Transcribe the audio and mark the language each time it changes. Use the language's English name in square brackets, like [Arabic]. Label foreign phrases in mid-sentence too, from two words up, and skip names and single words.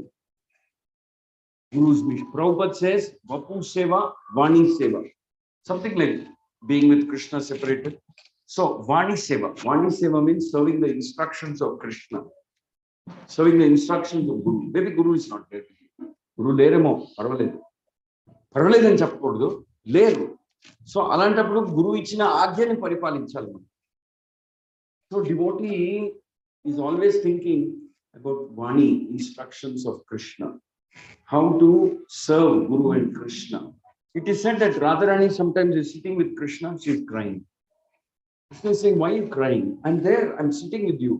[English] Guru's mission. Prabhupada says, Vapu Seva, Vani Seva. Something like being with Krishna separated. So, Vani Seva. Vani Seva means serving the instructions of Krishna. Serving the instructions of Guru. Maybe Guru is not there. [Telugu] గురు లేరేమో, పర్వాలేదు. పర్వాలేదు అని చెప్పకూడదు, లేరు. సో అలాంటప్పుడు గురువు ఇచ్చిన ఆజ్ఞని పరిపాలించాలి మనం. [English] So devotee is always thinking about Vani, instructions of Krishna. How to serve Guru and Krishna. It is said that Radharani sometimes is sitting with Krishna, she is crying. Krishna is saying, why are you crying? I'm there, I'm sitting with you.